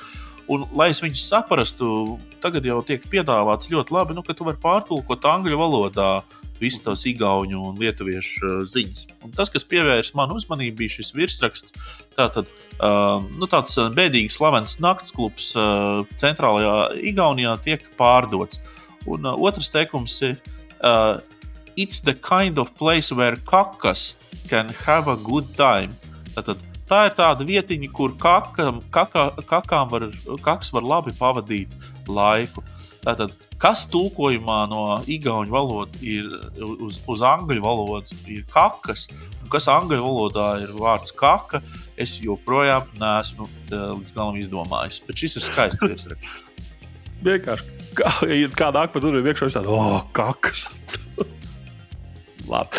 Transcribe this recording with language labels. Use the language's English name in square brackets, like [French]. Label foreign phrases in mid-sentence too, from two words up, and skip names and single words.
[Latvian] Un, lai es viņus saprastu, tagad jau tiek piedāvāts ļoti labi, ka tu vari pārtulkot angļu valodā visas tās igauņu un lietuviešu ziņas. Un tas, kas pievērs manu uzmanību, bija šis virsraksts. Tātad, tāds bēdīgi slavens naktsklubs centrālajā Igaunijā tiek pārdots. Un otrs teikums ir [English] It's the kind of place where kakas can have a good time. [Latvian] Tātad, tā ir tāda vietiņa, kur kaks var labi pavadīt laiku. Tātad, kas tulkojumā no igauņu valodas ir uz angļu valodu ir kakas, un kas angļu valodā ir vārds kaka, es joprojām neesmu līdz galam izdomājis. Bet šis ir skaists virsraksts. Vienkārši, kā nāk pa durvīm iekšā, es tādu, kakas. Labi.